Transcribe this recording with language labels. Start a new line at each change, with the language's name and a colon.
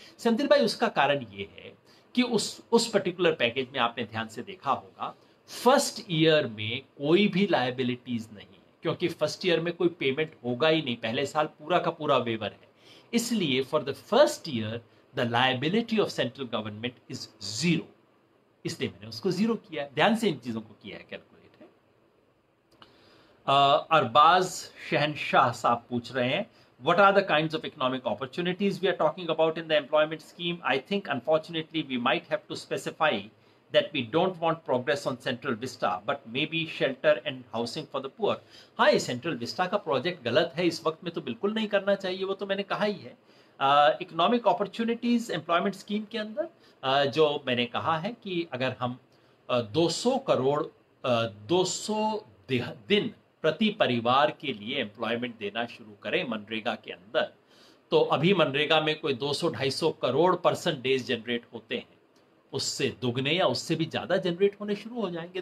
Hindi: सेंथिल भाई, उसका कारण ये है कि उस पर्टिकुलर पैकेज में आपने ध्यान से देखा होगा, फर्स्ट ईयर में कोई भी लायबिलिटीज नहीं है, क्योंकि फर्स्ट ईयर में कोई पेमेंट होगा ही नहीं। पहले साल पूरा का पूरा वेवर है, इसलिए for the first year the liability of central government is 0। इसलिए मैंने उसको 0 किया है। ध्यान से इन चीजों को किया है, कैलकुलेट है।
English: अरबाज शहनशाह साहब
Hindi: पूछ रहे हैं,
English: what are the kinds of economic opportunities we are talking about in the employment scheme? I think unfortunately we might have to specify that we don't want progress on Central Vista, but maybe shelter and housing for the poor.
Hindi: हाँ, ये Central Vista का project गलत है, इस वक्त में तो बिल्कुल नहीं करना चाहिए, वो तो मैंने कहा ही है। इकोनॉमिक अपॉर्चुनिटीज एम्प्लॉयमेंट स्कीम के अंदर जो मैंने कहा है कि अगर हम 200 करोड़ 200 दिन प्रति परिवार के लिए एम्प्लॉयमेंट देना शुरू करें मनरेगा के अंदर, तो अभी मनरेगा में कोई 200-250 करोड़ पर्सन डेज जनरेट होते हैं, उससे दुगने या उससे भी ज्यादा जनरेट होने शुरू हो जाएंगे।